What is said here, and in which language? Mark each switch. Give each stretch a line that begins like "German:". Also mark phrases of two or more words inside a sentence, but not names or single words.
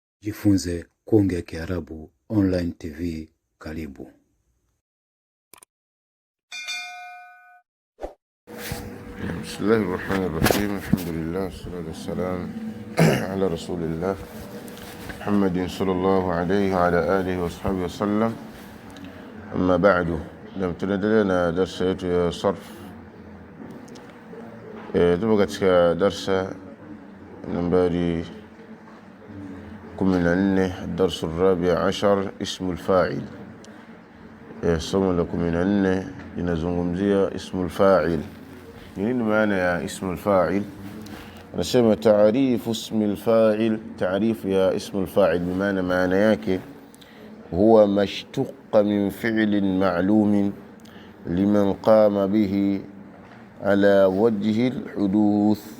Swahili: Jifunze kuongea Kiarabu
English: online TV.
Swahili: Karibu. Bismillahirrahmanirrahim.
Arabic: الحمد لله والصلاة والسلام على رسول الله محمد صلى الله عليه وعلى آله وصحبه وسلم. أما بعد,
Swahili: tunaendelea na darsa yetu ya sarf. Tupo katika darsa nambari 14,
Arabic: الدرس الرابع عشر اسم الفاعل.
Swahili: somo la 14 linazungumzia
Arabic: اسم الفاعل.
Swahili: Nini maana ya
Arabic: اسم الفاعل?
Swahili: Anasema
Arabic: تعريف اسم الفاعل,
Swahili: taarifu ya
Arabic: اسم الفاعل
Swahili: maana yake
Arabic: هو مشتق من فعل معلوم لمن قام به على وجه الحدوث.